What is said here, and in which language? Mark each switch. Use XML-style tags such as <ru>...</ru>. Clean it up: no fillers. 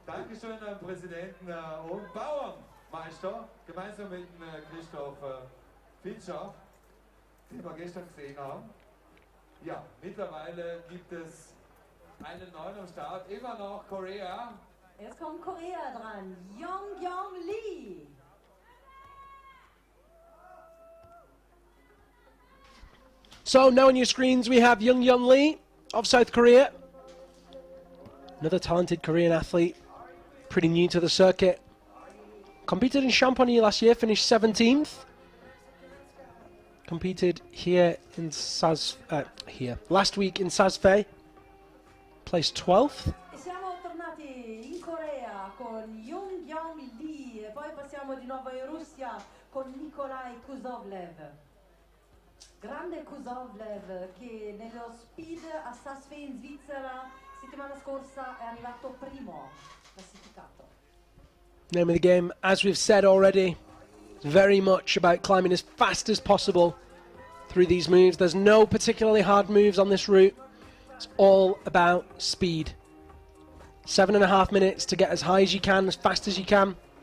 <de>Dankeschön an Präsidenten und Bauernmeister, gemeinsam mit Christoph Fitscher, den wir gestern gesehen haben. Ja, mittlerweile gibt es einen neuen am Start, immer noch Korea. Jetzt kommt Korea dran, Young Lee.</de> <en>So now on your screens we have Young Lee of South Korea. Another talented Korean athlete, pretty new to the circuit. Competed in Chamonix last year, finished 17th. Competed here in last week in Sasfe, placed 12th.</en> <it>Siamo tornati in Corea con Young Lee, poi passiamo di nuovo in Russia con Nikolai Kuzovlev. Grande Kuzovlev che nello speed a Sasfe in Svizzera settimana scorsa è arrivato primo classificato.</it> <en>Name of the game, as we've said already, very much about climbing as fast as possible through these moves. There's no particularly hard moves on this route. It's all about speed. 7.5 minutes to get as high as you can, as fast as you can.</en>